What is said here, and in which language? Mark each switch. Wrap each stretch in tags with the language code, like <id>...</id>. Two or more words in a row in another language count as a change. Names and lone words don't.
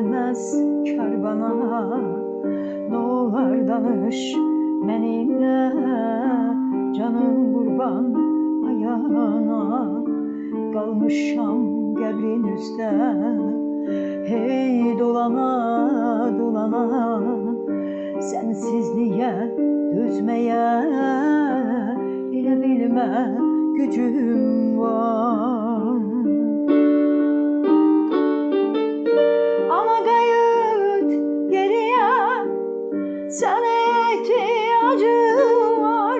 <tr>etmez kar bana. Ne olar danış benimle, canım kurban ayağına.</tr> <az>Kalmışam qəbrin üstə, hey dolana dolana. Sensizliğe dözmeye elə bilmə gücüm var. Ana qayıt geriye, sənə ihtiyacım var.</az>